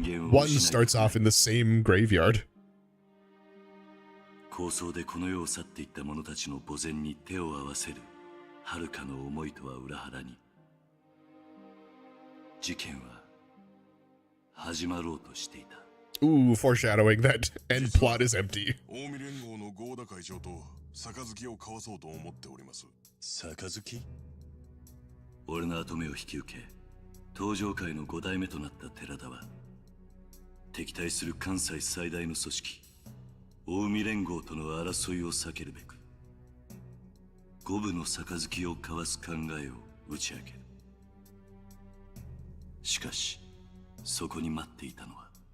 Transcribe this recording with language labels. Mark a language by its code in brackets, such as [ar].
[en] One starts off in the same graveyard. [ja] 構想でこの世を去っていった者たちの墓前に手を合わせる遥かの思いとは裏腹に事件は始まろうとしていた [en] Ooh, foreshadowing that end plot is empty. [ja] 近江連合の合田会長と杯を交わそうと思っております。杯？俺の跡目を引き受け東上界の5代目となった寺田は敵対する関西最大の組織近江連合との争いを避けるべく五分の杯を交わす考えを打ち明けるしかしそこに待っていたのは